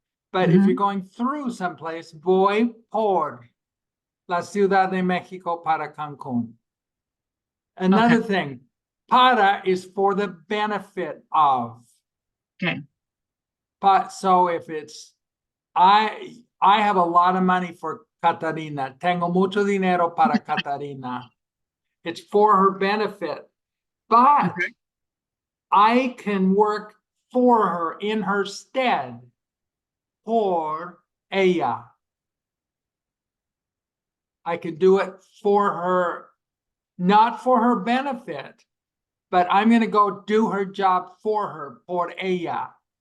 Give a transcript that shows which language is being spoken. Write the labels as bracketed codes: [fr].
[en] But if you're going through someplace, [es] voy por la Ciudad de Mexico para Cancun. [en] Another thing, para is for the benefit of. Okay. But so if it's, I have a lot of money for Catarina. [es] Tengo mucho dinero para Catarina. [en] It's for her benefit. But Okay. I can work for her in her stead. [es] Por ella. [en] I can do it for her, not for her benefit, but I'm going to go do her job for her, [es] por ella.